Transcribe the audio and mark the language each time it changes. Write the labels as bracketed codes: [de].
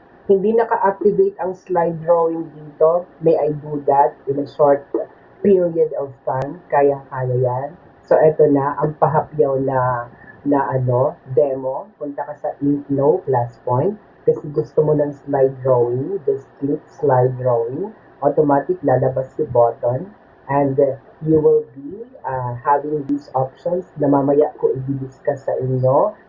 [tl] Hindi naka-activate ang slide drawing dito. [en] May I do that in a short period of time? [tl] Kaya-kaya yan. So, eto na, ang pahapyaw na demo. Punta ka sa Inknoe, Classpoint. Kasi gusto mo ng slide drawing. [en] Just click slide drawing. [tl] Automatic lalabas si button. [en] And you will be having these options [tl] na mamaya ko i-discuss sa inyo.